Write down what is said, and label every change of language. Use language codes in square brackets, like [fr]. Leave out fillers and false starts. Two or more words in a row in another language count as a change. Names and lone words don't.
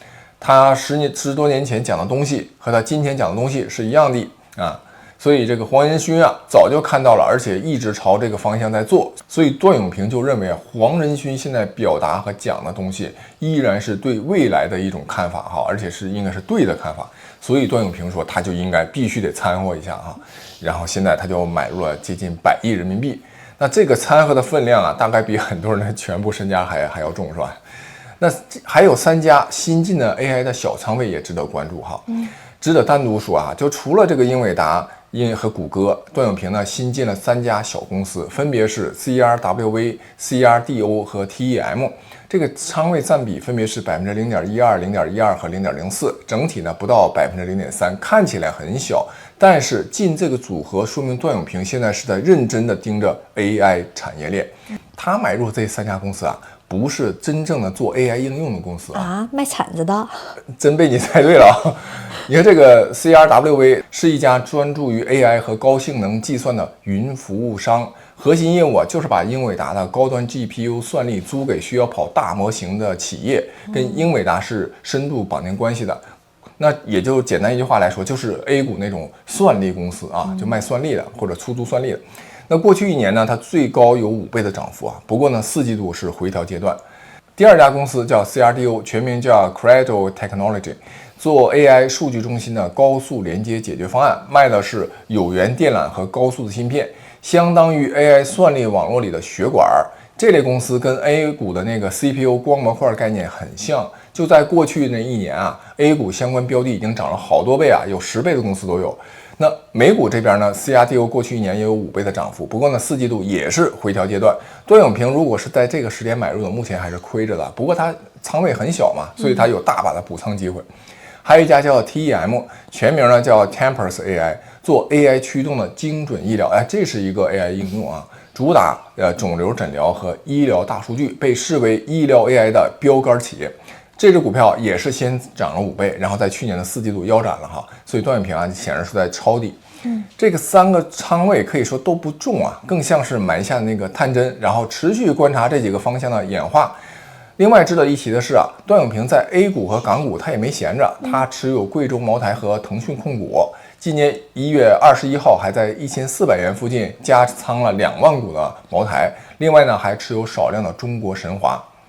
[zh] 他10多年前講的東西和他今天講的東西是一樣的啊，所以這個黃仁勳啊早就看到了，而且一直朝這個方向在做。所以段永平就認為黃仁勳現在表達和講的東西依然是對未來的一種看法哈，而且是應該是對的看法。所以段永平說他就應該必須得摻和一下哈，然後現在他就買入了接近100億人民幣。那這個摻和的分量啊，大概比很多人的全部身家還要重，是吧？那還有3家新進的 AI 的小倉位也值得關注哈，值得單獨說啊。就除了這個英偉達和谷歌，段永平呢新進了3家小公司，分別是 CRWV、CRDO 和 TEM， 這個倉位佔比分別是0.12%、0.12%和0.04%，整體呢不到0.3%，看起來很小，但是進這個組合說明段永平現在是在認真的盯着 AI 產業鏈。他買入這3家公司啊，不是真正的做 AI 應用的公司啊，賣鏟子的，真被你猜对了。你看這個 CRWV 是一家專注於 AI 和高性能計算的雲服務商，核心業務就是把英偉達的高端 GPU 算力租給需要跑大模型的企業，跟英偉達是深度綁定關係的。那也就簡單一句話來說，就是 A 股那種算力公司啊，就賣算力的或者出租算力的。那過去1年呢，它最高有5倍的漲幅啊。不過呢，4季度是回調階段。第2家公司叫 CRDO， 全名叫 Credo Technology， 做 AI 數據中心的高速連接解決方案，賣的是有源電纜和高速的芯片，相當於 AI 算力網絡裡的血管。這類公司跟 A 股的那個 CPU 光模塊概念很像。就在過去那1年啊 ，A 股相關標的已經漲了好多倍啊，有10倍的公司都有。那美股這邊呢 ，CRDO 過去1年也有5倍的漲幅，不過呢，4季度也是回調階段。段永平如果是在這個時點買入的，目前還是虧着的。不過它倉位很小嘛，所以它有大把的補倉機會。還有一家叫 TEM， 全名呢叫 Tempus AI， 做 AI 驅動的精準醫療，这是一個 AI 應用啊，主打腫瘤診療和醫療大數據，被視為醫療 AI 的標杆企業。這隻股票也是先漲了5倍，然後在去年的4季度腰斬了哈，所以段永平啊顯然是在抄底。這個3個倉位可以說都不重啊，更像是埋下那個探針，然後持續觀察這幾個方向的演化。另外值得一提的是啊，段永平在 A 股和港股他也沒閒着，他持有貴州茅台和騰訊控股。今年1月21號還在1400元附近加倉了2萬股的茅台，另外呢還持有少量的中國神華。